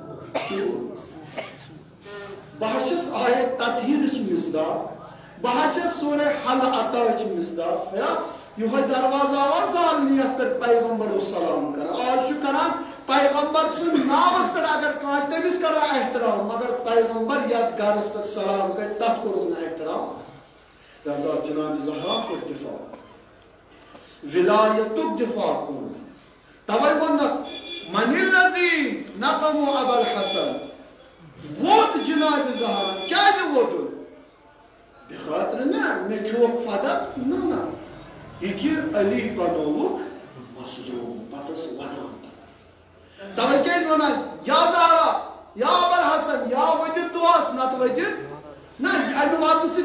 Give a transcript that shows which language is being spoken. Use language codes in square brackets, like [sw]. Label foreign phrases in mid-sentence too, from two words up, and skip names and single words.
[ks] بہٕ چھَس آیت تطہیٖرٕچ مِصداق بہٕ چھَس سورے حل عطاہٕچ مِصداق یِہوٚے دروازٕ آوا زالنہٕ یَتھ پٮ۪ٹھ پیغمبر اوس سلام کران آز چھُ کران پیغمبر سُنٛد ناوَس پٮ۪ٹھ اگر کٲنٛسہِ تٔمِس کرو احترام مگر پیغمبر یَتھ گرَس پٮ۪ٹھ سلام کرِ تَتھ کوٚرُکھ نہٕ احترام لہذا جناب زہرا کوٚر دِفاع ولایتُک دِفاع کوٚر تَوَے ووٚنُکھ من [ar] الذی نقم ابا الحسن [ks] ووت جناب زہرا کیٛازِ ووتُن بخاطرٕ نہ مےٚ کھیوٚوُکھ فدا نہ نہ یہِ کہِ علی بنووُکھ مظلوٗم پتہٕ ٲس وَنان تَوَے کیٛازِ وَنان [ar] یا زہرا یا ابا الحسن [ks] یا ؤدِتھ دۄہَس نَتہٕ ؤدِتھ نہ اَمہِ واتنہٕ سۭتۍ